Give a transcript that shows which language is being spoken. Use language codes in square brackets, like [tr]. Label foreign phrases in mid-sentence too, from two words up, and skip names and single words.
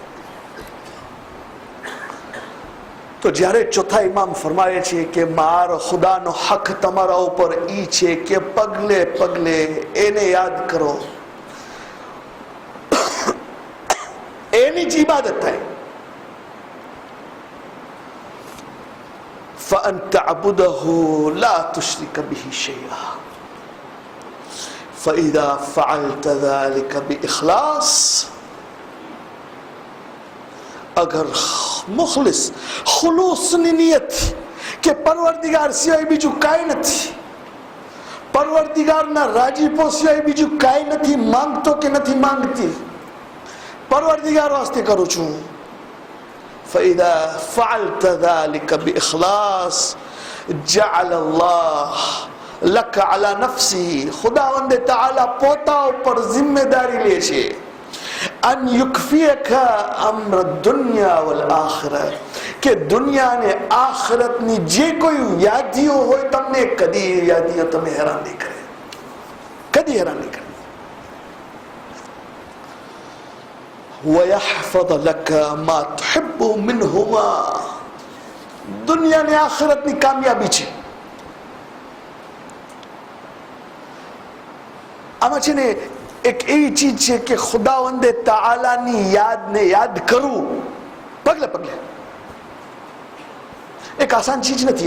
[gu] તો જ્યારે ચોથા ઇમામ ફરમાવે છે કે મારો ખુદાનો હક તમારા ઉપર ઈ છે કે પગલે પગલે એને યાદ કરો, એની જ ઇબાદત થાય. [ar] فَأَن تَعْبُدَهُ لَا تُشْرِكَ بِهِ شَيْئًا فَإِذَا فَعَلْتَ ذَلِكَ بِإِخْلَاصٍ. [gu] અગર મુખલિસ ખુલૂસની નિયત કે પરવરદિગાર સિવાય બીજું કાંઈ નથી, પરવરદિગારના રાજીપો સિવાય બીજું કાંઈ નથી માંગતો કે નથી માંગતી, પરવરદિગાર વાસ્તે કરું છું. [ar] فإذا فعلت ذلك بإخلاص جعل الله لك على نفسه. [gu] ખુદાવંદ તાઆલા પોતા ઉપર જિમ્મેદારી લે છે [ar] أن يكفيك أمر الدنيا والآخرة, [gu] કે દુનિયા અને આખિરતની જે કોઈ વ્યાધિઓ હોય તમને કદી વ્યાધિઓ તમે હેરાન નહીં કરે, કદી હેરાન નહીં કરે. [ar] وَيَحْفَظَ لَكَ مَا تُحِبُّ مِنْهُمَا. [gu] દુનિયા અને આખિરતની કામયાબી છે. આમાં છે ને એક એવી ચીજ છે કે ખુદાવંદે તાઆલાની યાદને યાદ કરવું પગલે પગલે એક આસાન ચીજ નથી.